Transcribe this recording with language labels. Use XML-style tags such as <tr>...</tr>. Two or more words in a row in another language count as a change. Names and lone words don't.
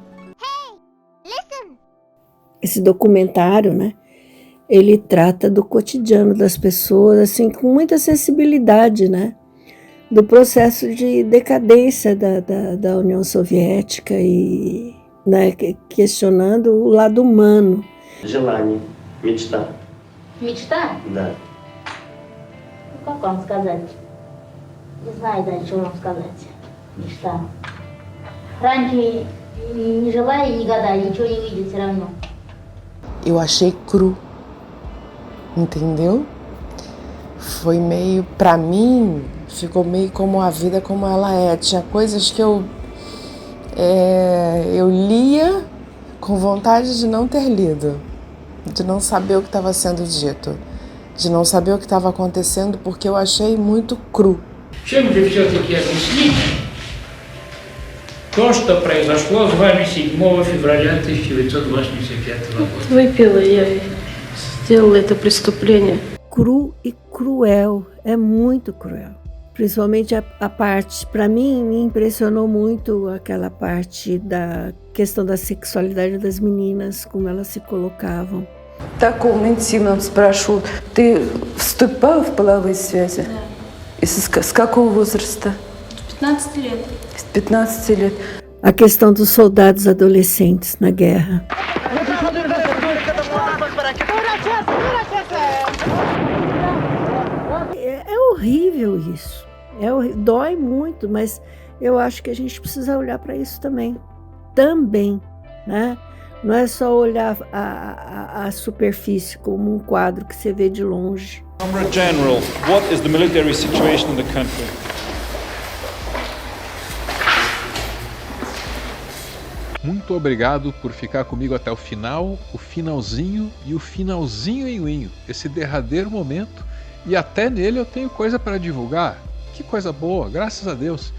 <pt>Esse documentário, né? Ele trata do cotidiano das pessoas, assim, com muita sensibilidade, né? Do processo de decadência da União Soviética e, né, questionando o lado humano.</pt> <ru>Желание, мечта. Мечта? Да. Как вам сказать? Не знаю даже, что вам сказать. Мечта. Раньше не желая, не гадая, ничего не видит все равно.</ru> <pt>Eu achei cru, entendeu? Foi meio, pra mim, ficou meio como a vida como ela é. Tinha coisas que eu lia com vontade de não ter lido, de não saber o que estava sendo dito, de não saber o que estava acontecendo, porque eu achei muito cru.</pt> <ru>Чем же все-таки объяснить то, что произошло с вами 7 февраля 1985 года? Выпила я и сделала это преступление.</ru> <pt>Cru e cruel, é muito cruel. Principalmente a parte, para mim, me impressionou muito aquela parte da questão da sexualidade das meninas, como elas se colocavam.</pt> <ru>Таком интимном спрашивают, ты вступала в половые связи? Да. С какого возраста? С 15 лет. С 15 лет.</ru> <pt>A questão dos soldados adolescentes na guerra. É horrível isso. Dói muito, mas eu acho que a gente precisa olhar para isso também. também, né? Não é só olhar a superfície como um quadro que você vê de longe.</pt> <en>Comrade General, what is the military situation in the country?</en> <pt>Muito obrigado por ficar comigo até o final, o finalzinho e o finalzinho, esse derradeiro momento. E até nele eu tenho coisa para divulgar. Que coisa boa, graças a Deus.</pt>